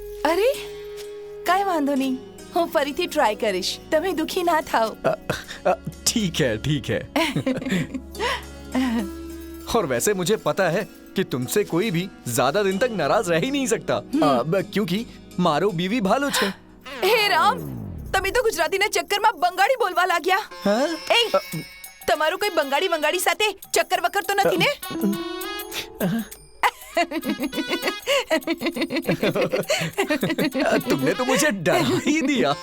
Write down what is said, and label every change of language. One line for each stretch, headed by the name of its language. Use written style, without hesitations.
Gujarati: अरे काय वांधो नहीं, હું ફરીથી ટ્રાય કરીશ, તમે દુખી ના થાઓ।
Hindi: ठीक है ठीक है। और वैसे मुझे पता है कि तुमसे कोई भी ज्यादा दिन तक नाराज रह ही नहीं सकता, क्योंकि
Bangla: मारो बीवी भालो छे।
Gujarati: હે રામ, તમે તો ગુજરાતીના ચક્કરમાં બંગાળી બોલવા लाग्યા। એ તમારું કોઈ બંગાળી બંગાળી સાથે ચક્કર વક્કર તો નથી ને?
Hindi: तुमने तो मुझे डरा ही दिया।